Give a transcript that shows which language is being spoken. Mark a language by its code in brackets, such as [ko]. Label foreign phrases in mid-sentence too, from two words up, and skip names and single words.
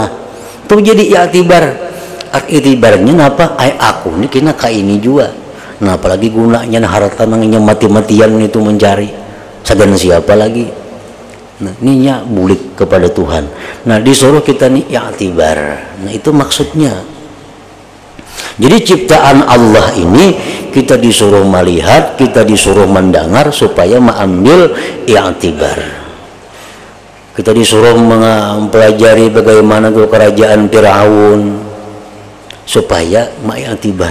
[id] Itu jadi i'tibar. I'tibarnya apa? [bjn] Aku ini kena ka ini juga. Nah apalagi gunanya harta nangnya mati-matian itu mencari. Sagan siapa lagi? Nah ininya bulik kepada Tuhan. Nah disuruh kita nih i'tibar. [id] Nah itu maksudnya. Jadi ciptaan Allah ini kita disuruh melihat, kita disuruh mendengar supaya mengambil i'tibar. Kita disuruh mempelajari bagaimana tuh kerajaan Fir'aun supaya i'tibar.